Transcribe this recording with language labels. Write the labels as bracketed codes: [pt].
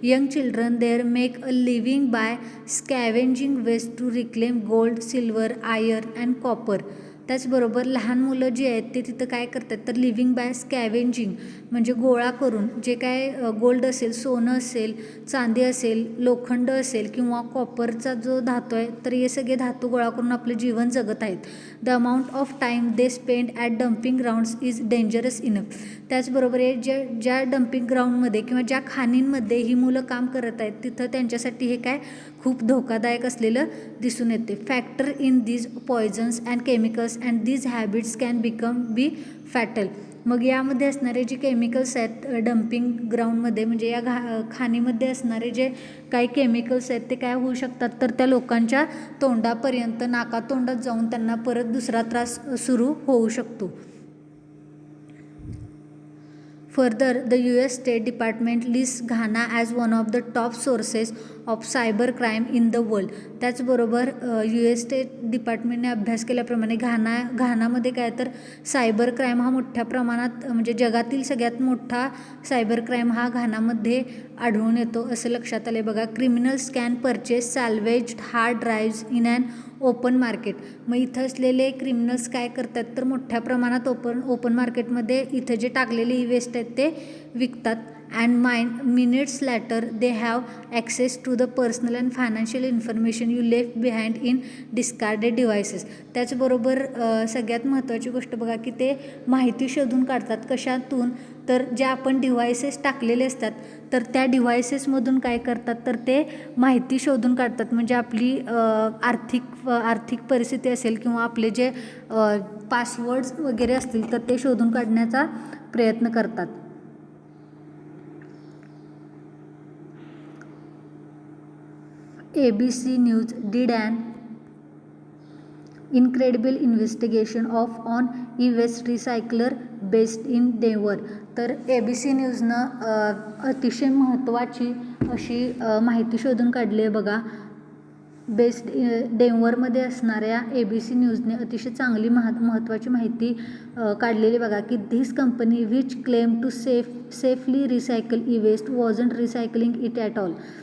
[en] Young children there make a living by scavenging waste to reclaim gold, silver, iron and copper. [mr] त्याचबरोबर लहान मुलं जी आहेत ते तिथं काय करतात, तर लिव्हिंग बाय स्कॅव्हेंजिंग म्हणजे गोळा करून जे काय गोल्ड असेल, सोनं असेल, चांदी असेल, लोखंड असेल किंवा कॉपरचा जो धातू आहे, तर हे सगळे धातू गोळा करून आपलं जीवन जगत आहेत. [en] The amount of time they spend at dumping grounds is dangerous enough. [mr] त्याचबरोबर हे ज्या डम्पिंग ग्राउंडमध्ये किंवा ज्या खाणींमध्ये ही मुलं काम करत आहेत तिथं त्यांच्यासाठी हे काय खूप धोकादायक असलेलं दिसून येते. [en] Factor in these poisons and chemicals and these habits can be fatal. [mr] मग यामध्ये असणारे जे केमिकल्स आहेत डम्पिंग ग्राउंडमध्ये म्हणजे या खाणीमध्ये असणारे जे काही केमिकल्स आहेत ते काय होऊ शकतात, तर त्या लोकांच्या तोंडापर्यंत, नाकातोंडात जाऊन त्यांना परत दुसरा त्रास सुरू होऊ शकतो. [en] Further, the US State Department lists Ghana as one of the top sources of cyber crime in the world. [mr] त्याचबरोबर US स्टेट डिपार्टमेंटने अभ्यास केल्याप्रमाणे घानामध्ये काय तर सायबर क्राईम हा मोठ्या प्रमाणात म्हणजे जगातील सगळ्यात मोठा सायबर क्राईम हा घानामध्ये आढळून येतो असं लक्षात आले. बघा, [en] Criminals can purchase salvaged hard drives in an open market. [mr] मग इथं असलेले क्रिमिनल्स काय करतात, तर मोठ्या प्रमाणात ओपन मार्केटमध्ये इथं जे टाकलेले ई वेस्ट आहेत ते विकतात. [en] and minutes later they have access to the personal and financial information you left behind in discarded devices. [mr] त्याचबरोबर सगळ्यात महत्त्वाची गोष्ट बघा की ते माहिती शोधून काढतात. कशातून? तर ज्या आपण डिव्हायसेस टाकलेले असतात तर त्या डिव्हायसेसमधून काय करतात तर ते माहिती शोधून काढतात. म्हणजे आपली आर्थिक परिस्थिती असेल किंवा आपले जे पासवर्ड्स वगैरे असतील तर ते शोधून काढण्याचा प्रयत्न करतात. [en] ABC News did an incredible investigation on e-waste recycler based in Denver. [mr] तर ABC न्यूजनं अतिशय महत्त्वाची अशी माहिती शोधून काढली आहे बघा. बेस्ड डेन्व्हरमध्ये असणाऱ्या ABC न्यूजने अतिशय चांगली महत्त्वाची माहिती काढलेली बघा की [en] This company which claim to safely recycle e waste wasn't recycling it at all.